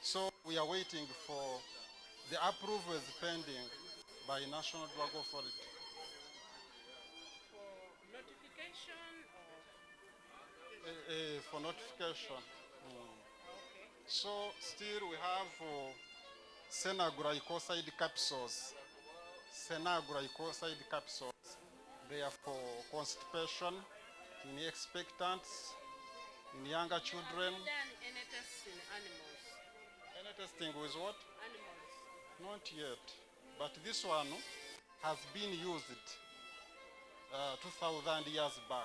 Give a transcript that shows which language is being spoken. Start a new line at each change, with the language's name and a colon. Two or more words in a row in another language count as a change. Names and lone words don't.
English: So we are waiting for the approval is pending by National Drug Authority. For notification or? For notification. Okay. So still we have Senagura ecoside capsules. Senagura ecoside capsules. They are for constipation in expectants, in younger children. Have you done any tests in animals? Any testing with what? Animals. Not yet. But this one has been used 2,000 years back.